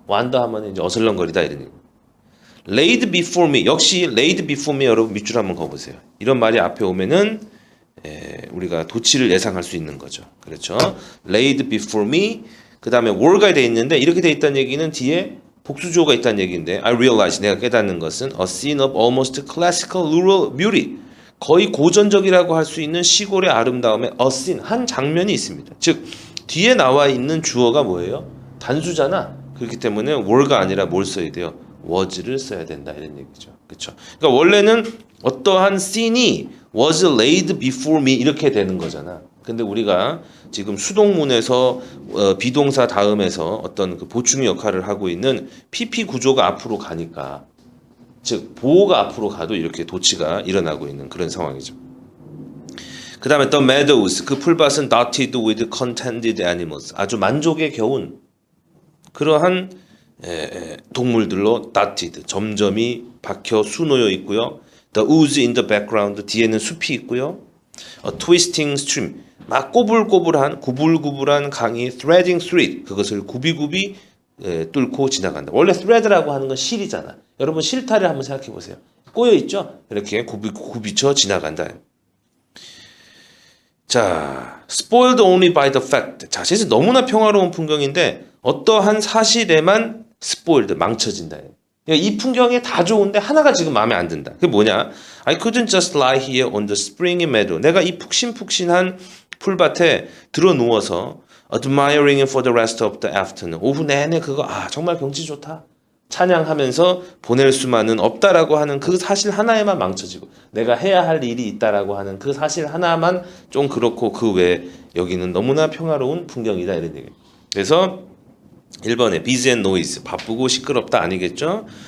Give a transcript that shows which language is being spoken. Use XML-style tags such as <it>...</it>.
<ko>wander 하면 이제 어슬렁거리다 이런 얘기.</ko> <en>laid before me, 역시 laid before me</en> <ko>여러분 밑줄 한번 그어보세요. 이런 말이 앞에 오면은 우리가 도치를 예상할 수 있는 거죠.</ko> <en>그렇죠? laid before me.</en> <ko>그 다음에 were가 돼 있는데 이렇게 돼 있다는 얘기는 뒤에 복수조가 있다는 얘기인데</ko> <en>I realize</en> <ko>내가 깨닫는 것은</ko> <en>a scene of almost classical rural beauty.</en> <ko>거의 고전적이라고 할 수 있는 시골의 아름다움에 a scene 한 장면이 있습니다. 즉 뒤에 나와 있는 주어가 뭐예요? 단수잖아. 그렇기 때문에 were가 아니라 뭘 써야 돼요? was를 써야 된다 이런 얘기죠. 그렇죠? 그러니까 원래는 어떠한 scene이</ko> <en>was laid before me</en> <ko>이렇게 되는 거잖아. 근데 우리가 지금 수동문에서 비동사 다음에서 어떤 그 보충 역할을 하고 있는 PP 구조가 앞으로 가니까 즉 보호가 앞으로 가도 이렇게 도치가 일어나고 있는 그런 상황이죠. 그 다음에</ko> <en>the meadows</en> <ko>그 풀밭은</ko> <en>dotted with contented animals</en> <ko>아주 만족에 겨운 그러한 동물들로 dotted 점점이 박혀 수놓여 있고요.</ko> <en>The woods in the background</en> <ko>뒤에는 숲이 있고요.</ko> <en>A twisting stream</en> <ko>막 꼬불꼬불한 구불구불한 강이</ko> <en>threading through it</en> <ko>그것을 굽이굽이 뚫고 지나간다. 원래 thread라고 하는 건 실이잖아. 여러분 실타래 한번 생각해 보세요. 꼬여 있죠? 이렇게 굽이쳐 지나간다.</ko> <en>자, spoiled only by the fact.</en> <ko>자, 진짜 너무나 평화로운 풍경인데 어떠한 사실에만 spoiled 망쳐진다. 그러니까 이 풍경이 다 좋은데 하나가 지금 마음에 안 든다. 그게 뭐냐?</ko> <en>I couldn't just lie here on the springy meadow.</en> <ko>내가 이 푹신푹신한 풀밭에 들어 누워서</ko> <en>admiring it for the rest of the afternoon.</en> <ko>오후 내내 그거 정말 경치 좋다. 찬양하면서 보낼 수만은 없다라고 하는 그 사실 하나에만 망쳐지고 내가 해야 할 일이 있다라고 하는 그 사실 하나만 좀 그렇고 그 외에 여기는 너무나 평화로운 풍경이다 이런 얘기예요. 그래서 1번에</ko> <en>busy and noise</en> <ko>바쁘고 시끄럽다 아니겠죠?</ko>